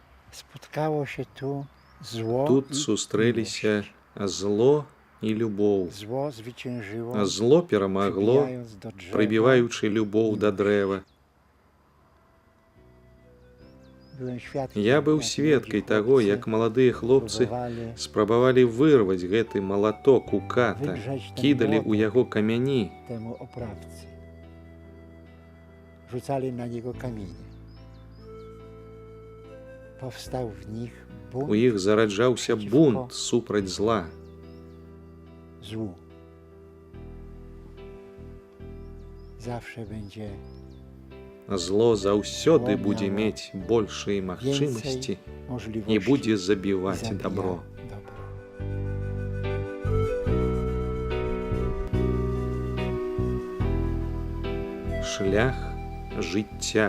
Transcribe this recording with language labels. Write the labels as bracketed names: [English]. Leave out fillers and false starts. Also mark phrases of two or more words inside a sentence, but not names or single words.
[Polish] Spotkało się tu zło [Belarusian] Тут [Polish] i [Belarusian] сустрэліся [Polish] miłość. [Belarusian] зло і любоў. [Polish] Zło zwyciężyło, [Belarusian] Зло перамагло, [Polish] przybijając do drzewa [Belarusian] прыбіваючы любоў да [Polish] miłość. [Belarusian] дрэва. [Polish] Byłem świadkiem, [Belarusian] Я быў [Polish] jak [Belarusian] сведкай [Polish] młodzi [Belarusian] таго, [Polish] chłopcy [Belarusian] як маладыя хлопцы [Polish] próbowali [Belarusian] спрабавалі вырваць гэты малаток у ката, [Polish] wydrzeć ten [Belarusian] кідалі ў [Polish] młotek [Belarusian] яго камяні. [Polish] temu oprawcy. Rzucali na niego kamienie. Powstał w nich [Belarusian] У [Polish] bunt [Belarusian] іх зараджаўся бунт супраць зла. [Polish] złu. Zawsze będzie [Belarusian] Зло заўсёды будзе мець большыя магчымасці [Polish] więcej [Belarusian] і [Polish] możliwości [Belarusian] будзе [Polish] i [Belarusian] забіваць [Polish] zabija [Belarusian] дабро. [Polish] dobro. [Belarusian] Шлях жыцця.